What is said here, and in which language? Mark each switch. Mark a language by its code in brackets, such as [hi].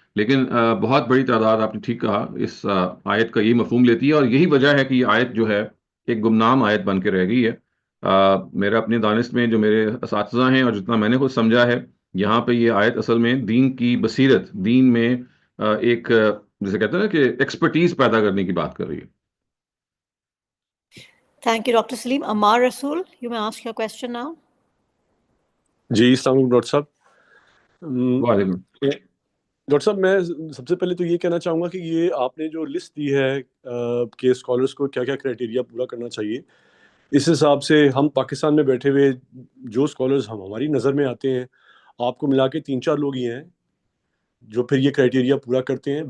[hi] लेकिन बहुत बड़ी तादाद, आपने ठीक कहा, इस आयत का ये मफहूम लेती है, और यही वजह है कि ये आयत जो है एक गुमनाम आयत बन के रह गई है. मेरा अपने दानिश में जो मेरे असातिज़ा हैं और जितना मैंने कुछ समझा है, यहाँ पे ये आयत असल में दीन की बसीरत, दीन में एक जैसे कहते हैं ना कि एक्सपर्टीज पैदा करने की बात कर रही है. [en] Thank you, Dr. Saleem. Ammar Rasool, you may ask your question now. [hi] जी, अस्सलाम वालेकुम डॉक्टर साहब. वालेकुम. डॉक्टर साहब, मैं सबसे पहले तो ये कहना चाहूँगा कि ये आपने जो लिस्ट दी है कि स्कॉलर्स को क्या क्या क्राइटेरिया पूरा करना चाहिए, इस हिसाब से हम पाकिस्तान में बैठे हुए जो स्कॉलर्स हमारी नज़र में आते हैं, आपको मिला के 3-4 लोग ही हैं जो फिर ये क्राइटेरिया पूरा करते हैं.